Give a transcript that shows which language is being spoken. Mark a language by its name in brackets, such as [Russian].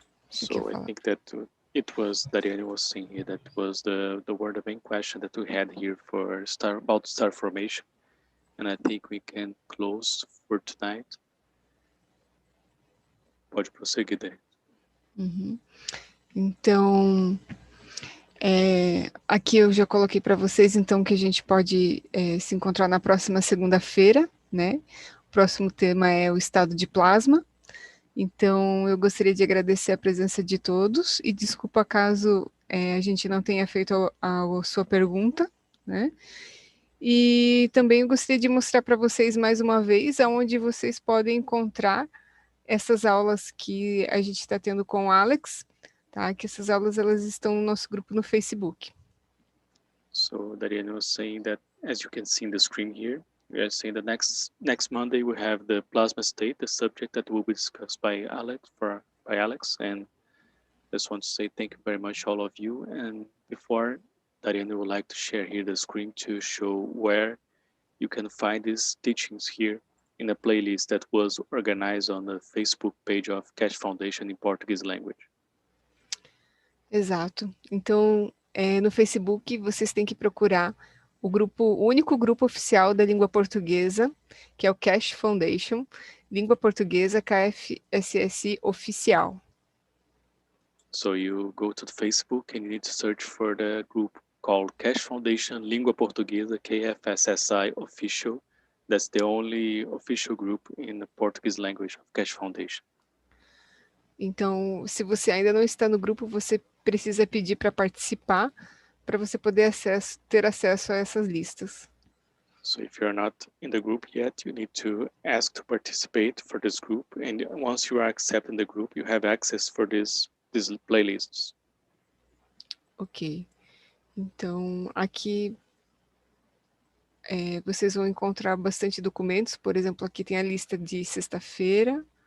[English] So I think that it was Dariane was saying here that was the word of main question that we had here for about star formation, and I think we can close for tonight. [Portuguese] Pode prosseguir, Dariane. Uhum. Então, aqui eu já coloquei para vocês, então, que a gente pode se encontrar na próxima segunda-feira, né? O próximo tema é o estado de plasma. Então, eu gostaria de agradecer a presença de todos e desculpa caso a gente não tenha feito a sua pergunta, né? E também eu gostaria de mostrar para vocês mais uma vez aonde vocês podem encontrar essas aulas que a gente está tendo com o Alex, tá? Que essas aulas elas estão no nosso grupo no Facebook. [English] So Dariane was saying that, as you can see in the screen here, we are saying that next Monday we have the plasma state, the subject that will be discussed by Alex, and I just want to say thank you very much all of you. And before Dariana would like to share here the screen to show where you can find these teachings here in a playlist that was organized on the Facebook page of Keshe Foundation in Portuguese language. [Portuguese] Exato. Então, no Facebook, vocês têm que procurar o único grupo oficial da língua portuguesa, que é o Keshe Foundation, Língua Portuguesa KFSSI Oficial. [English] So you go to the Facebook and you need to search for the group called Keshe Foundation Língua Portuguesa KFSSI Official. That's the only official group in the Portuguese language of Keshe Foundation. [Portuguese] Então, se você ainda não está no grupo, você precisa pedir para participar, para você poder ter acesso a essas listas. [English] So if you're not in the group yet, you need to ask to participate for this group. And once you are accepted in the group, you have access for these playlists. Ok. [Portuguese] Então, aqui vocês vão encontrar bastante documentos. Por exemplo, aqui tem a lista de sexta-feira.